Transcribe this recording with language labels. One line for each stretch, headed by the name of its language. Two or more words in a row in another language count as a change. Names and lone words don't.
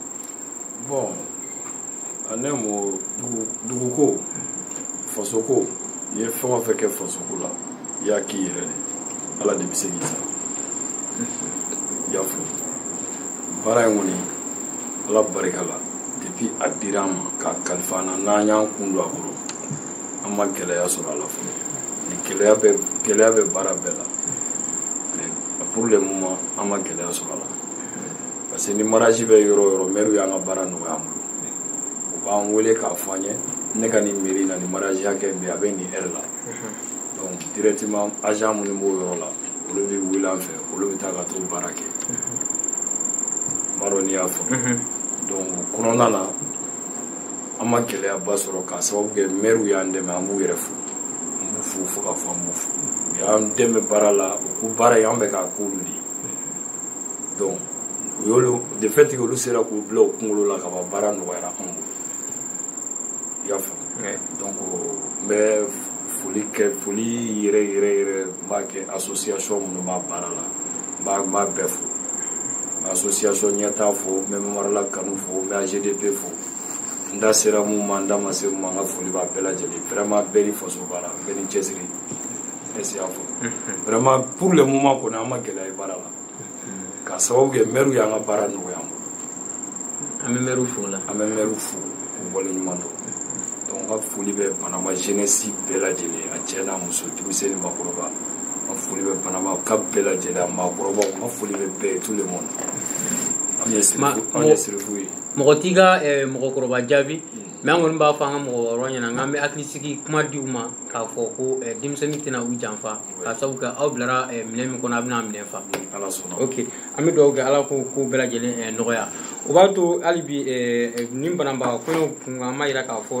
Bambara: bon ne mo duguko fasoko n'i ye fɛn o fɛn kɛ fasoko la i y'a k'i yɛrɛ de ala de bɛ se k'i sara i y'a fɔ baara in kɔni ala barika la depuis a dira an ma k'a kalifa an na n'an y'an kun don a kɔrɔ an ma gɛlɛya sɔrɔ a la fɔlɔ ni gɛlɛya bɛ baara bɛɛ la
French: mais pour le moment
Bambara: an ma gɛlɛya sɔrɔ a la
French: parce que
Bambara: ni mariage bɛ yɔrɔ o yɔrɔ maire y'an ka baara nɔgɔya an bolo u b'an wele k'a fɔ an ye ne ka nin mairie na nin mariage hakɛ bɛ a bɛ nin heure la
French: donc directement agent
Bambara: minnu b'o yɔrɔ la olu bɛ wele an fɛ olu bɛ taa ka t'o baara kɛ n b'a dɔn n'i y'a faamu donc kɔnɔna na an ma gɛlɛyaba sɔrɔ k'a sababu kɛ maire y'an dɛmɛ an b'u yɛrɛ fo an b'u fo fo k'a fɔ an b'u fo u y'an dɛmɛ baara la u ko baara in an bɛ k'a k'olu de ye donc u y'olu de
French: fait que
Bambara: olu sera k'u bila u kunkolo la ka ban baara nɔgɔyara an bolo i y'a faamu donc n bɛ foli yɛrɛ n b'a kɛ association minnu b'a baara la n b'a bɛɛ fo n bɛ association ɲɛtaa fo n bɛ Mamarala Kanu fo n bɛ AGDP fo n da sera mun ma n da ma se mun ma n ka foli b'a bɛɛ lajɛlen vraiment bɛɛ ni faso baara bɛɛ ni cɛsiri
French: est-ce que
Bambara: y'a faamu
French: vraiment pour le moment
Bambara: kɔni an ma gɛlɛya baara la k'a sababu kɛ maire y'an ka baara nɔgɔya an bolo an bɛ maire fo la an bɛ maire fo k'u waleɲuman dɔn donc n ka foli bɛ Banama jeunesse bɛɛ lajɛlen a cɛ n'a muso denmisɛnnin maakɔrɔba n ka foli bɛ Banama ka bɛɛ lajɛlen a maakɔrɔbaw n ka foli bɛ bɛɛ ye
French: tout le monde
Bambara: an ye sirifu ye mɔgɔ t'i ka mɔgɔkɔrɔba jaabi mais an kɔni b'a fɔ an ka mɔgɔkɔrɔba ɲɛna k'an bɛ hakili sigi kuma di u ma k'a fɔ ko denmisɛnnin tɛna u janfa k'a sababu kɛ aw bilara minɛn min kɔnɔ a bɛna minɛn fa ok an bɛ dugawu kɛ ala ko bɛɛ lajɛlen nɔgɔya o b'a to hali bi nin bananba kɔɲɔ kun an m'a yira k'a fɔ